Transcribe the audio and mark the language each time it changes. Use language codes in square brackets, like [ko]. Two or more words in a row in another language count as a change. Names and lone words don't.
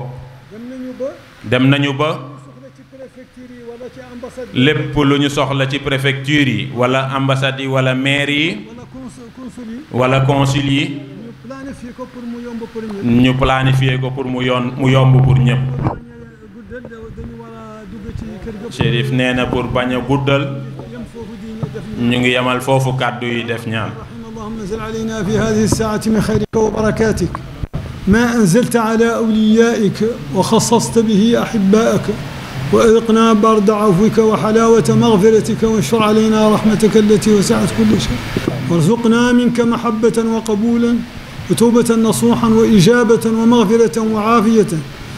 [wo] dem nañu ba lépp lu ñu soxla ci préfecture yi wala ambassade yi wala maire yi wala consul yi ñu planifier ko pour mu yomb pour ñëpp. Chérif nee na pour bañ a guddal ñu ngi yemal foofu kàddu yi def ñaan. [ar] اللهم انزل علينا في هذه الساعة من خيرك وبركاتك ما أنزلت على أوليائك وخصصت به أحبائك وأذقنا برد عفوك وحلاوة مغفرتك وانشر علينا رحمتك التي وسعت كل شيء وارزقنا منك محبة وقبولا وتوبة نصوحا وإجابة ومغفرة وعافية